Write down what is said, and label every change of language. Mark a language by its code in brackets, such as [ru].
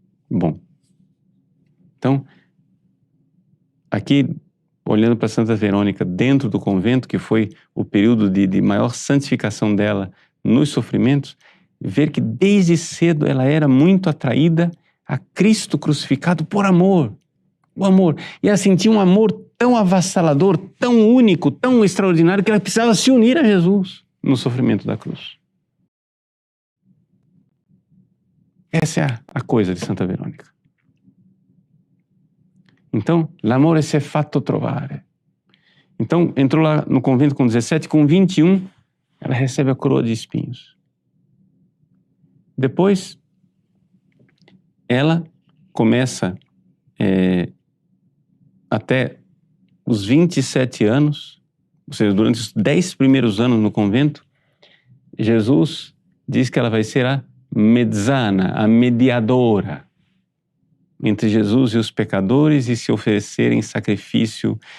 [pt] Bom, então, aqui, olhando para Santa Verônica dentro do convento, que foi o período de maior santificação dela nos sofrimentos, ver que desde cedo ela era muito atraída a Cristo crucificado por amor. O amor. E ela sentia um amor tão avassalador, tão único, tão extraordinário, que ela precisava se unir a Jesus no sofrimento da cruz. Essa é a coisa de Santa Verônica. Então, [it] l'amore si è fatto trovare. [pt] Então, entrou lá no convento com 17, com 21, ela recebe a coroa de espinhos. Depois, ela começa até os 27 anos, ou seja, durante os 10 primeiros anos no convento, Jesus diz que ela vai ser a mezzana, a mediadora entre Jesus e os pecadores e se oferecer em sacrifício.